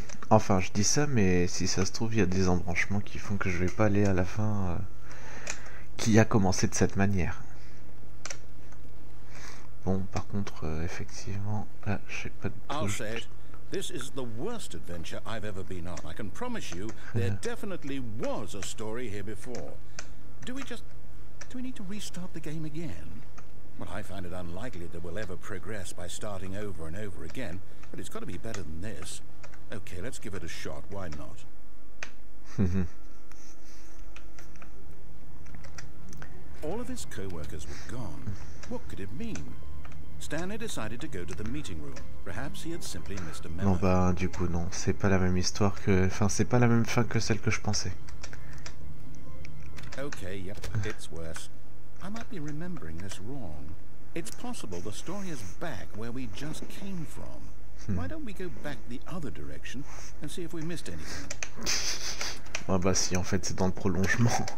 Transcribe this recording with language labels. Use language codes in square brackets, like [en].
[fr] Enfin, je dis ça, mais si ça se trouve, il y a des embranchements qui font que je vais pas aller à la fin qui a commencé de cette manière. Bon, par contre, effectivement, là, je sais pas du [en] I'll [fr] tout. [en] say it. This is the worst adventure I've ever been on. I can promise you there definitely was a story here before. Do we need to restart the game again? Well, I find it unlikely that we'll ever progress by starting over and over again, but it's got to be better than this. Okay, let's give it a shot. Why not? All of his co-workers were gone. What could it mean? Stanley decided to go to the meeting room. Perhaps he had simply missed a memo. [fr] Non, bah, du coup, non. C'est pas la même histoire que... Enfin, c'est pas la même fin que celle que je pensais. [en] Okay, yep, it's worse. I might be remembering this wrong. It's possible the story is back where we just came from. Why don't we go back the other direction and see if we missed anything? [fr] Ah bah si, en fait, c'est dans le prolongement.